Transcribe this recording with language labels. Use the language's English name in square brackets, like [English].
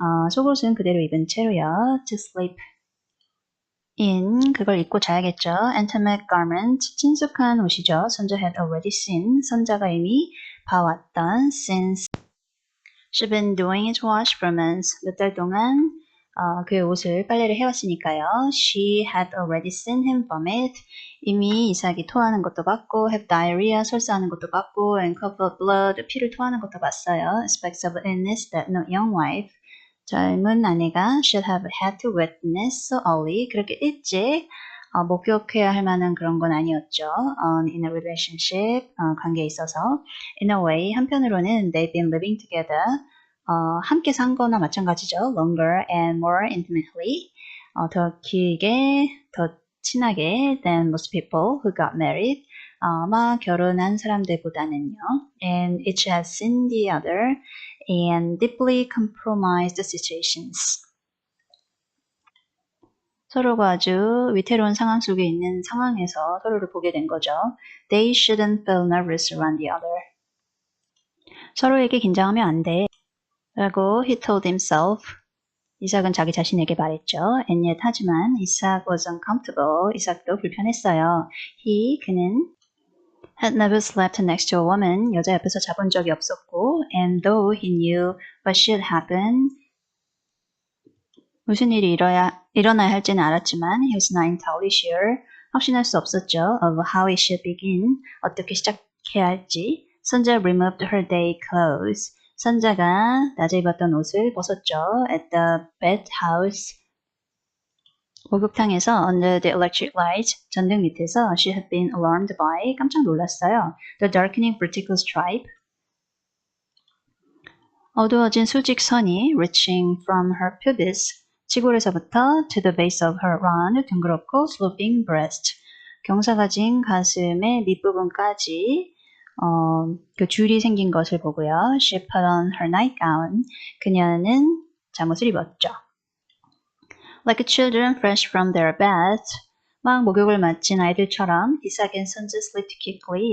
[Korean] 속옷은 그대로 입은 채로요. [English] to sleep in, [Korean] 그걸 입고 자야겠죠. [English] intimate garment, [Korean] 친숙한 옷이죠. [English] 선자 had already seen, [Korean] 선자가 이미 봐왔던 [English] since she'd been doing his wash for months, [Korean] 몇 달 동안 그의 옷을 빨래를 해왔으니까요. [English] She had already seen him vomit. [Korean] 이미 이삭이 토하는 것도 봤고, [English] have diarrhea, [Korean] 설사하는 것도 봤고, [English] and cough up blood, [Korean] 피를 토하는 것도 봤어요. [English] Aspects of illness that no young wife, [Korean] 젊은 아내가 [English] should have had to witness so early. [Korean] 그렇게 일찍 목격해야 할 만한 그런 건 아니었죠. [English] In a relationship, [Korean] 관계에 있어서. [English] In a way, [Korean] 한편으로는 [English] they've been living together. [Korean] 함께 산 거나 마찬가지죠. [English] Longer and more intimately. [Korean] 더 길게, 더 [English] 친하게 than most people who got married. [Korean] 아마 결혼한 사람들보다는요. [English] And each has seen the other and deeply compromised situations. [Korean] 서로가 아주 위태로운 상황 속에 있는 상황에서 서로를 보게 된 거죠. [English] They shouldn't feel nervous around the other. [Korean] 서로에게 긴장하면 안 돼. [English] 라고 he told himself. [Korean] 이삭은 자기 자신에게 말했죠. [English] And yet [Korean] 하지만 [English] 이삭 was uncomfortable. [Korean] 이삭도 불편했어요. 그는 [English] had never slept next to a woman. [Korean] 여자 옆에서 자본 적이 없었고 [English] and though he knew what should happen [Korean] 무슨 일이 일어나야 할지는 알았지만 [English] he was not entirely sure. [Korean] 확신할 수 없었죠. [English] Of how he should begin. [Korean] 어떻게 시작해야 할지. [English] 선자 removed her day clothes. [Korean] 선자가 낮에 입었던 옷을 벗었죠. [English] At the bathhouse. [Korean] 목욕탕에서 [English] under the electric light. [Korean] 전등 밑에서 [English] she had been alarmed by. [Korean] 깜짝 놀랐어요. [English] The darkening vertical stripe. [Korean] 어두워진 수직선이 [English] reaching from her pubis. 치골에서부터 to the base of her round, [Korean] 둥그렇고 [English] sloping breast. [Korean] 경사가 진 가슴의 밑부분까지 그 줄이 생긴 것을 보고요. [English] She put on her nightgown. [Korean] 그녀는 잠옷을 입었죠. [English] Like children fresh from their bath. [Korean] 막 목욕을 마친 아이들처럼 이삭 and 선자 [English] slipped quickly.